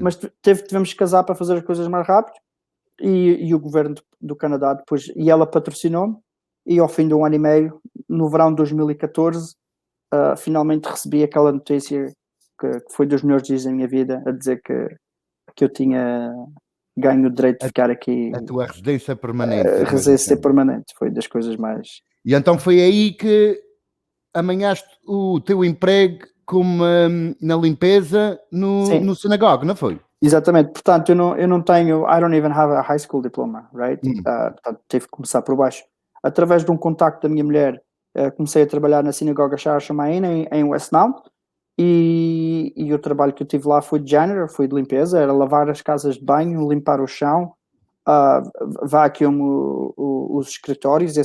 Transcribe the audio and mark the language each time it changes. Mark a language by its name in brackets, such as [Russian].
[Portuguese] Mas tivemos que casar para fazer as coisas mais rápido, e o governo do Canadá depois, e ela patrocinou-me, e ao fim de 1 ano e meio, no verão de 2014, finalmente recebi aquela notícia que foi dos melhores dias da minha vida, a dizer que eu tinha ganho o direito de ficar aqui, A tua residência permanente. residência permanente. Foi das coisas mais. E então foi aí que amanhaste o teu emprego como na limpeza Sim, no sinagoga, não foi? exatamente. Portanto, eu não tenho, [English] I don't even have a high school diploma, right? [Portuguese] Portanto, tive que começar por baixo. Através de um contacto da minha mulher, comecei a trabalhar na sinagoga Shara Shamayim em Westmount, e o trabalho que eu tive lá foi de janitor, foi de limpeza, era lavar as casas de banho, limpar o chão, vacuum os escritórios.